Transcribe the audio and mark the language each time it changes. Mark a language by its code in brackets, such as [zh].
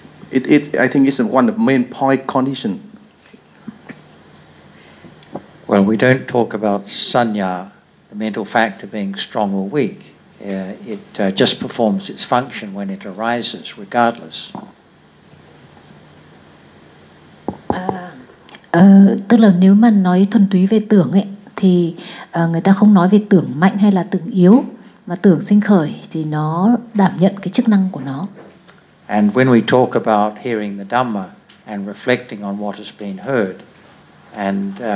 [en] It I think it's one of main point condition. Well, we don't talk about sanya, the mental factor, being strong or weak. It just performs its function when it arises, regardless. [vi] Tức là nếu mà nói thuần túy về tưởng ấy, thì người ta không nói về tưởng mạnh hay là tưởng yếu, mà tưởng sinh khởi thì nó đảm nhận cái chức năng của nó. [en] And when we talk about hearing the Dhamma and reflecting on what has been heard, and